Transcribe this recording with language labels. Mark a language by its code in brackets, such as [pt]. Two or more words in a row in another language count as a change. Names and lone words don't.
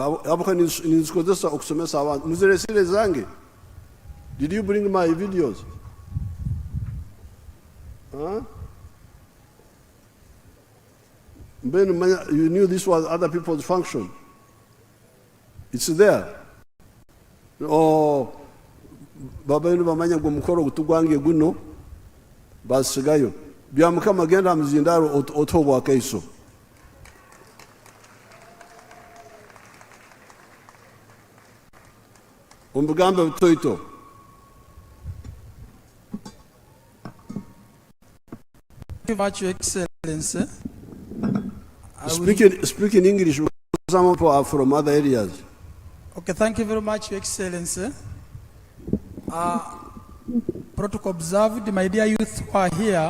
[en] Did you bring my videos? Huh? You knew this was other people's function. It's there. [nyo] Oh, baba yinu bamanya ngo mukoro gutugwangiye guno basigayo Byamukama genda mzindaro otobwa kaiso. Umbugambe butoito. [en] Thank you very much, Your Excellency. Speaking English, some people are from other areas. Okay, thank you very much, Your Excellency. Protocol observed, my dear youth who are here.